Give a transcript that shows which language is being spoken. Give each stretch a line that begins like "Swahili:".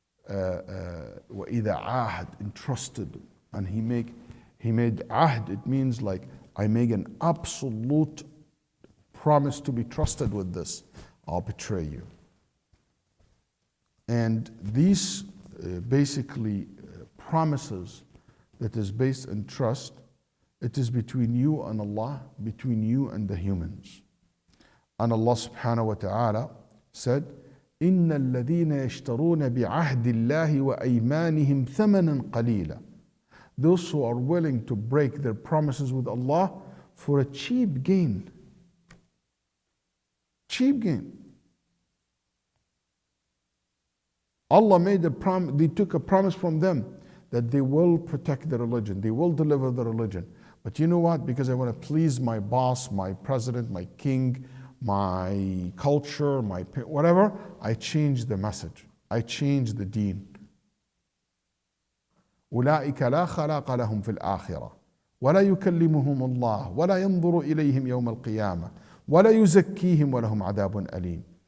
Arabic: وَإِذَا عَاهَدْ,
English: entrusted, and he made ahd, it means like, I make an absolute promise to be trusted with this, I'll betray you. And these basically promises that is based on trust, it is between you and Allah, between you and the humans. And Allah subhanahu wa ta'ala said,
Arabic: إِنَّ الَّذِينَ يَشْتَرُونَ بِعَهْدِ اللَّهِ وَأَيْمَانِهِمْ ثَمَنًا قَلِيلًا.
English: Those who are willing to break their promises with Allah for a cheap gain. Cheap gain. Allah made a promise, they took a promise from them that they will protect the religion, they will deliver the religion. But you know what? Because I want to please my boss, my president, my king, my culture, my whatever, I changed the message. I changed the deen.
Arabic: أولئك لا خلاق لهم في الآخرة ولا يكلمهم الله ولا ينظر إليهم يوم القيامة ولا يزكيهم ولهم عذاب أليم.